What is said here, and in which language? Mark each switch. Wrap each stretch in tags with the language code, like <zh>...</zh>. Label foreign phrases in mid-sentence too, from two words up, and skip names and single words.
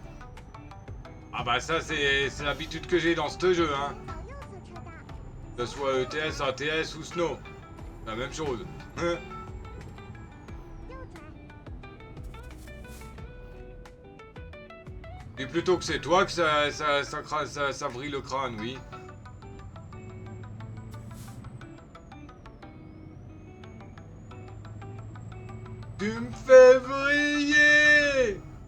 <fr>Ah bah ça c'est l'habitude que j'ai dans ce jeu hein.</fr> <zh>到右侧车道，</zh> <fr>Que ce soit ETS, ATS ou Snow. La même chose.</fr> <zh>右转，</zh> <fr>Et plutôt que c'est toi que ça vrille le crâne, oui. Tu me fais vriller!</fr>